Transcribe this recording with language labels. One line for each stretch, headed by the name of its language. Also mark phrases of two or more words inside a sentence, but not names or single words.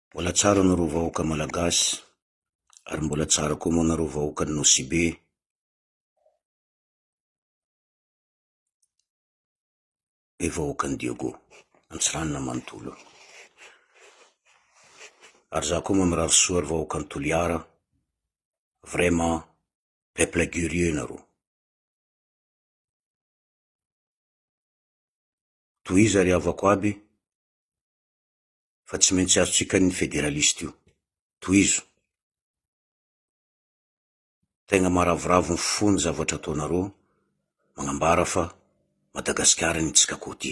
Malagasy: Mbola tsara nareo vahoaka malagasy, ary mbola tsara koa moa nareo vahoaka ny Nosibe. E vahoaka ny Diego, Antsiranana manontolo. Ary za koa mirary soa ary vahoaka ny Toliara.
French: Vraiment, peuple guerrier nareo.
Malagasy: Tohizo ary havako aby, fa tsy maintsy azotsika ny federaliste io. Tohizo. Tegna maravoravo ny fony zavatra ataonareo, magnambara fa Madagasikara ny tsika koty.